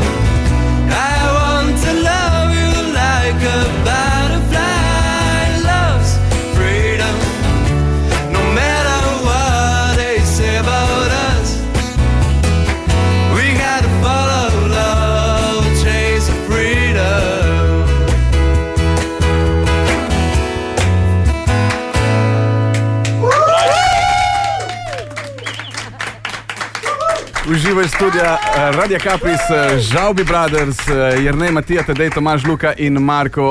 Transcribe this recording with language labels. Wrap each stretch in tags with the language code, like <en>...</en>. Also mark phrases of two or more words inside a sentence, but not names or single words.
<en>I want to love you like a butterfly loves freedom. No matter what they say about us, we had to follow love, chase freedom.</en> <sl>Uživaj iz studia Radia Kapris, Žalbi Brothers, Jernej, Matija, Tadej, Tomaž, Luka in Marko.</sl>